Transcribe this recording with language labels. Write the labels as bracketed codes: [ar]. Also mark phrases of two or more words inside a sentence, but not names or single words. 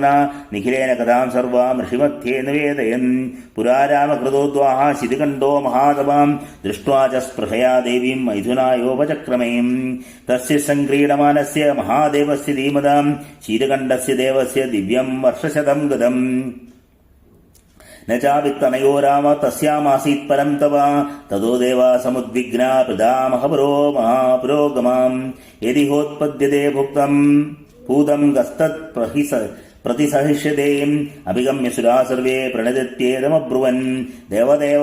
[sa] നിഖിലേന കഥാം സർവാം ഋഷിമധ്യേ നിവേദയൻ. പുരാ രാമകൃതോദ്വാഹ ശിതികണ്ഠോ മഹാതപാം. ദൃഷ്ട്വാ ച സ്പൃഹയാ ദേവീം മൈഥുനായോപചക്രമേം. തസ്യ സംക്രീഡമാനസ്യ മഹാദേവസ്യ ധീമതാം. ശീതകണ്ഠസ്യ ദേവസ്യ ദിവ്യം വർഷശതം ഗതം. न चावित्तनयो राम तस्यामासीत् परं तव ततो देवा समुद्विग्ना प्रदामह पुरोगमाम् यदि होत्पद्यते भूतं गस्तत् प्रतिसहिष्यते अभिगम्य सुरा सर्वे प्रणिदित्येदमब्रुवन् देवदेव